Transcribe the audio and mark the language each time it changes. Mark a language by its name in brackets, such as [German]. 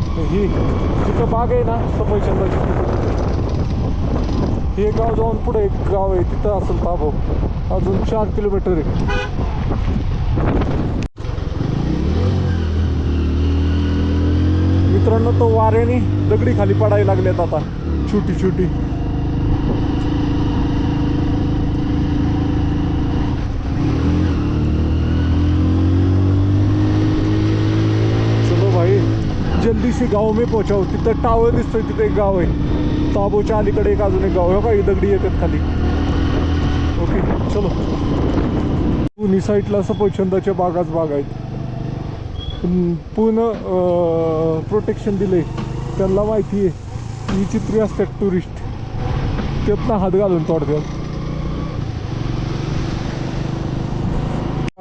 [Marathi] ही जिथं बाग आहे ना सफरचंदाची, हे गाव जाऊन पुढे एक गाव आहे तिथं असेल ताबो. अजून 4 किलोमीटर आहे. मित्रांनो तो वाऱ्याने दगडी खाली पडायला लागल्यात आता, छोटी छोटी. [Hindi] चलो भाई जल्दी से गाव में पोहोचाव. [Marathi] तिथं टावर दिसतोय, तिथं एक गाव आहे. ताबोच्या अलीकडे एक अजून एक गाव आहे. काही दगडी येतात खाली. ओके चलो. पुणे साईडला सफरचंदाच्या बागाच बाग आहेत. पूर्ण प्रोटेक्शन दिले. त्यांना माहिती आहे ही चित्री असतात टुरिस्ट, त्यातनं हात घालून तोडतात.